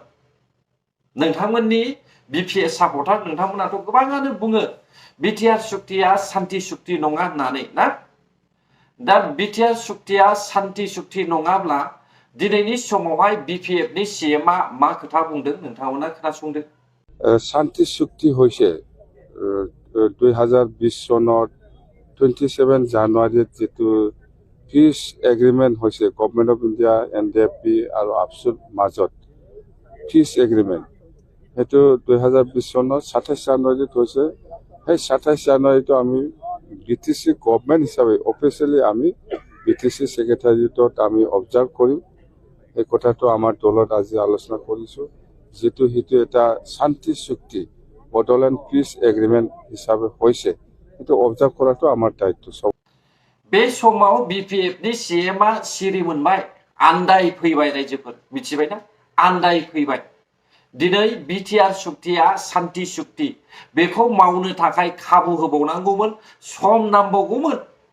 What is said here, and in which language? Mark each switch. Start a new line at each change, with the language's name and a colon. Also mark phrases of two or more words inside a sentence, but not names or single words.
Bodo: नोंथांमोननि बिपिएफ सापर्टार नोंथांमोनाथ' गोबाङानो बुङो बिटिआर सुक्तिया सान्ति सुक्ति नङा होननानै ना। दा बिटिआर सुक्तिया सान्ति सुक्ति नङाब्ला दिनैनि समावहाय बिपिएफनि सीएमआ मा खोथा बुंदों नोंथांमोना खोनासंदो।
Assamese: শান্তি চুক্তি হৈছে 2020 চনত 27 জানুৱাৰীত যেটো
English: peace agreement
Assamese: হৈছে গভৰ্ণমেণ্ট অফ ইণ্ডিয়া, এনডিএফবি আৰু আপছুৰ মাজত
English: peace agreement,
Assamese: সেইটো 2020 চনত 27 জানুৱাৰীত হৈছে। সেই 27 জানুৱাৰীটো আমি বিটিসি গভৰ্ণমেণ্ট হিচাপে অফিচিয়েলি আমি বিটিসি সেক্ৰেটাৰিয়েটত আমি অবজাৰ্ভ কৰিম। এই কথাটো আমাৰ দলত আজি আলোচনা কৰিছো, যেটো হিটো এটা শান্তি চুক্তি বডোলেণ্ড পিস এগ্ৰিমেণ্ট হিচাপে হৈছে, সেইটো অবজাৰ্ভ কৰাটো আমাৰ দায়িত্ব।
Bodo: बे समाव बिपिएफनि सीएमआ सिरि मोनबाय, आन्दाय फैबाय रायजोफोर, मिथिबायना? आन्दाय फैबाय। दिनै बिटिआर सुक्तिया शान्ति सुक्ति, बेखौ मावनो थाखाय खाबु होबावनांगौमोन, सम नांबावगौमोन।